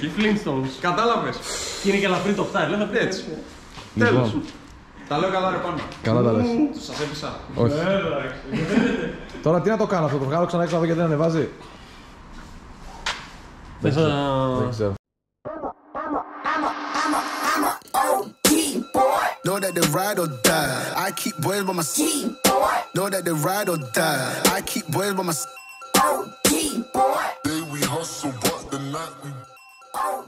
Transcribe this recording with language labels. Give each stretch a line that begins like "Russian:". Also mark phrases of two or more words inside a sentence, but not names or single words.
Greek: Flintstones. Κατάλαβες. Και είναι και ελαφρύ το χτάρι, δεν θα πει Έτσι. Τέλος. Τα λέω καλά ρε πάνω. Καλά τα λες. Σας έπεισα. Όχι. Τώρα τι να το κάνω αυτό, το βγάλω ξανά έξω να δω γιατί δεν ανεβάζει. Δεν ξέρω.
English: Know that they ride or die. I keep boys by my side. Know that they ride or die. I keep boys by my side. Day we hustle, but the night we.